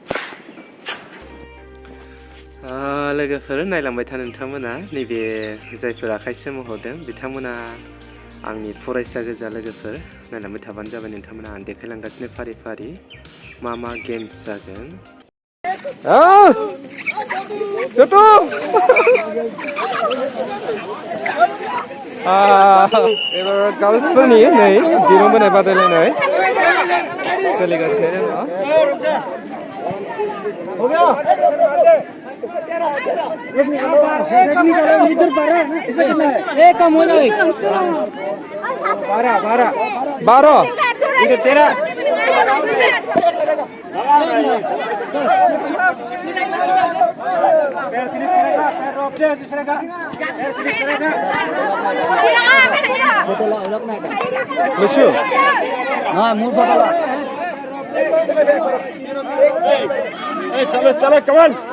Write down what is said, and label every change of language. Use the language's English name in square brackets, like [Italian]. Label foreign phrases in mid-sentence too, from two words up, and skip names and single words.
[Bodo] लोगोफोर नायलांबाय था नोंथांमोना नैबे जायफोर आखाइ सोमावहरदों बिथांमोना आंनि फरायसा गोजा लोगोफोर नायलांबाय थाबानो जाबाय नोंथांमोना आं देखायलांगासिनो फारि फारि मा गेम्स जागोन एबार गार्लसफोरनि नै दिरुं बोनाय बादायलायनाय सोलिगासिनो दङ [Hindi] बारह इधर तेरा [Malay] lucu nah mudah lah [Hindi] चलो कमान